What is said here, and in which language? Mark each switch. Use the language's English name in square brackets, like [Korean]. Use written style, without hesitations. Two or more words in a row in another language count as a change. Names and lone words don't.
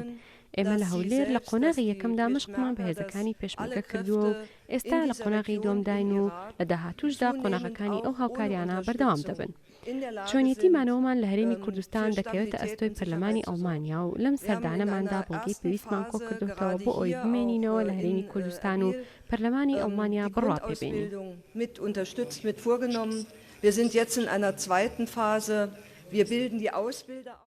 [Central Kurdish] ئێمە لە هەولێر لە قۆناغی یەکەمدا مشقمان بە هێزەکانی پێشمەرگە کردووە و ئێستا لە قۆناغی دۆمداین و لە داهاتووشدا قۆناغەکانی ئەو هاوکاریانە بەردەوام دەبن. چۆنیەتیمانەوەمان لە هەرێمی کوردستان دەکەوێتە ئەستۆی پەرلەمانی ئەڵمانیا و لەم سەردانەماندا بەڵگەی پێویستمان کۆ کردوتەوە بۆ ئەوەی بمێنینەوە لە هەرێمی کوردستان و پەرلەمانی ئەڵمانیا بڕوا پێبێنین. [German] Wir sind jetzt in einer zweiten Phase. Wir bilden die Ausbilder